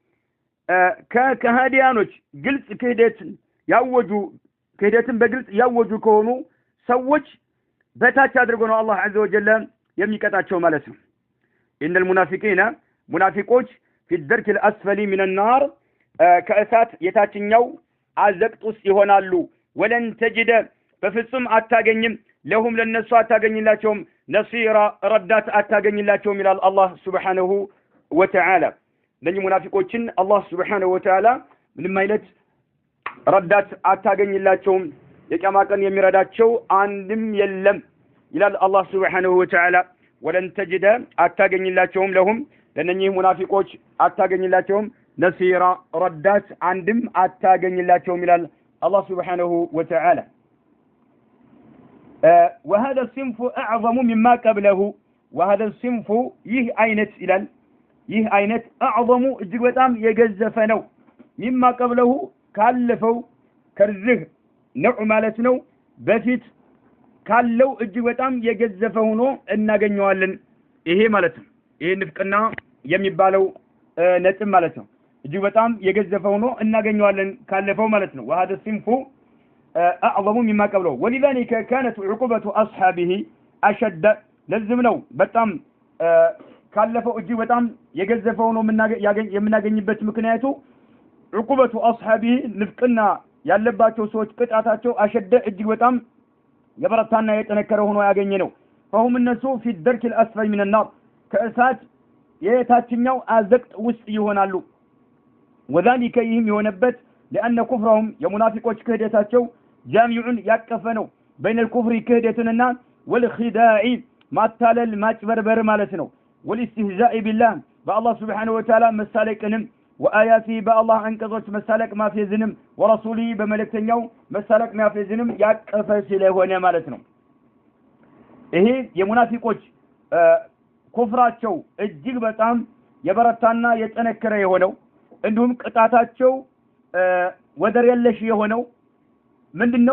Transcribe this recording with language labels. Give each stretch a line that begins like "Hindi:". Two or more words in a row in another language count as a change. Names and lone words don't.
Amharic: ከሃዲያኖች ግልጽ ክህደትን በግልጽ ያወጁ ከሆኑ ሰዎች በታች አድርጎ ነው አላህ
Arabic: عز وجل
Amharic: የሚቀጣቸው ማለት ነው።
Arabic: إن المنافقين
Amharic: ሙናፊቆች
Arabic: في الدرك الأسفل من النار
Amharic: ከእሳት የታችኛው አዘቅት ውስጥ ይሆናሉ።
Arabic: ولن تجد
Amharic: በፍጹም አታገኝም ለሁም ለነሱ አታገኝላቸውም ነሲራ ረዳት አታገኝላቸውም ይላል አላህ
Arabic: سبحانه وتعالى።
Amharic: ለዚህ ሙናፊቆችን አላህ
Arabic: سبحانه وتعالى
Amharic: ምንም አይነት ረዳት አታገኝላቸውም የቂያማ ቀን የሚረዳቸው አንድም የለም ይላል አላህ
Arabic: سبحانه وتعالى። ولن تجد
Amharic: አታገኝላቸውም ለሁም ለነኚህ ሙናፊቆች አታገኝላቸውም ነሲራ ረዳት አንድም አታገኝላቸውም ይላል አላህ
Arabic: سبحانه وتعالى። وهذا الصنف أعظم مما قبله وهذا الصنف
Amharic: ይህ አይነት
Arabic: أعظم
Amharic: እጅግ በጣም የገዘፈ ነው
Arabic: مما قبله
Amharic: ካለፈው ከርዝህ ነው ማለት ነው በፊት ካለው እጅግ በጣም የገዘፈ ሆኖ እናገኘዋለን። ይሄ ማለት ነው ይሄ ንፍቅና የሚባለው ነጥብ ማለት ነው እጅግ በጣም የገዘፈ ሆኖ እናገኘዋለን ካለፈው ማለት ነው።
Arabic: وهذا الصنف أعظم مما قبله ولذلك كانت عقوبة أصحابه أشد
Amharic: لازم ነው በጣም ካለፈው እጅግ በጣም የገዘፈ ሆኖ የምናገኝበት ምክንያቱ
Arabic: عقوبة أصحابه
Amharic: ንፍቅና ያለባቸው ሰዎች ቅጣታቸው አሸደ እጅግ በጣም የበረታና የጠነከረ ሆኖ ያገኘ ነው።
Arabic: فهم الناس في الدرك الأسفل من النار
Amharic: ከእሳት የታችኛው አዘቅት ውስጥ ይሆናሉ።
Arabic: وذلك
Amharic: ይህም የሆነበት
Arabic: لأن
Amharic: كفرهم የሙናፊቆች ክህደታቸው ጃሚዑን ያቀፈ ነው
Arabic: بين الكفر
Amharic: ክህደትንና والخداع ማታለል ማጭበርበር ማለት ነው
Arabic: والاستهزاء بالله
Amharic: በአላህ
Arabic: سبحانه وتعالى
Amharic: መሳለቅንም وآياته በአላህ አንቀጾች መሳለቅ ማፌዝንም ورسوله በመልእክተኛው መሳለቅ ማፌዝንም ያቀፈ ስለሆነ ማለት ነው። ይሄ የሙናፊቆች ኩፍራቸው እጅግ በጣም የበረታና የጠነከረ የሆነው እንዲሁም ቅጣታቸው ወደር የለሽ የሆነው ምንድነው?